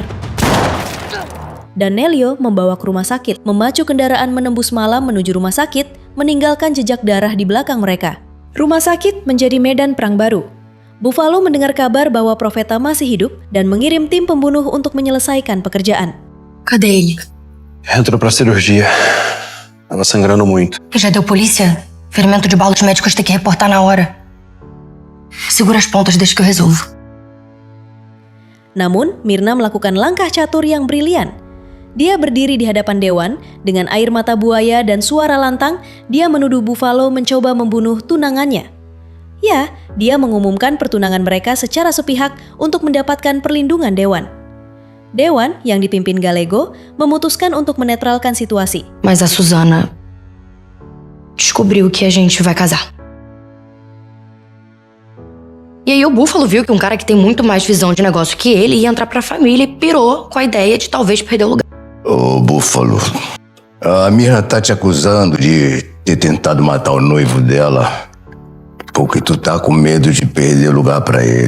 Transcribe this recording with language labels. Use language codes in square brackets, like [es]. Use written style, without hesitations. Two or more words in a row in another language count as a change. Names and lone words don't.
[id] Dan Nelio membawa ke rumah sakit, memacu kendaraan menembus malam menuju rumah sakit, meninggalkan jejak darah di belakang mereka. Rumah sakit menjadi medan perang baru. Buffalo mendengar kabar bahwa Profeta masih hidup dan mengirim tim pembunuh untuk menyelesaikan pekerjaan. [pt] Cadê ele? Entrou pra cirurgia. Tava sangrando muito. Já deu polícia? Ferimento de bala, os médicos têm que reportar na hora. Segura as pontas, deixa que eu resolvo. [id] Namun, Myrna melakukan langkah catur yang brilian. Dia berdiri di hadapan Dewan, dengan air mata buaya dan suara lantang, dia menuduh Buffalo mencoba membunuh tunangannya. Ya, dia mengumumkan pertunangan mereka secara sepihak untuk mendapatkan perlindungan Dewan. Dewan, yang dipimpin Gallego, memutuskan untuk menetralkan situasi. [pt] Mas a Susana descobriu que a gente vai casar. E aí o Buffalo viu que um cara que tem muito mais visão de negócio que ele ia entrar pra família e pirou com a ideia de talvez perder o lugar. Ô, Búfalo, a Myrna tá te acusando de ter tentado matar o noivo dela porque tu tá com medo de perder lugar pra ele.